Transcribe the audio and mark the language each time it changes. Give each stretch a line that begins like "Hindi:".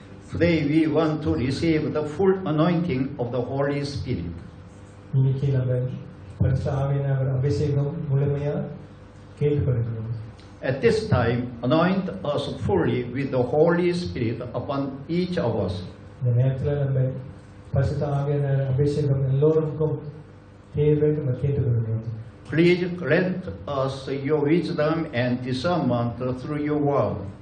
English: Today we want to receive the full anointing of the Holy Spirit.
Tamil: இன்னைக்கு நம்ம பரிசுத்த ஆவியானவர் அபிஷேகம் முழுமையா கேட்டுக்கொள்கிறோம்.
English: At this time, anoint us fully with the Holy Spirit upon each of us.
Tamil: இந்த நேரத்தில் நம்ம பரிசுத்த ஆவியானவர் அபிஷேகம் எல்லோருக்கும் தேவை நம்ம கேட்டுக்கொள்கிறோம்.
English: Please grant us your wisdom and discernment through your word.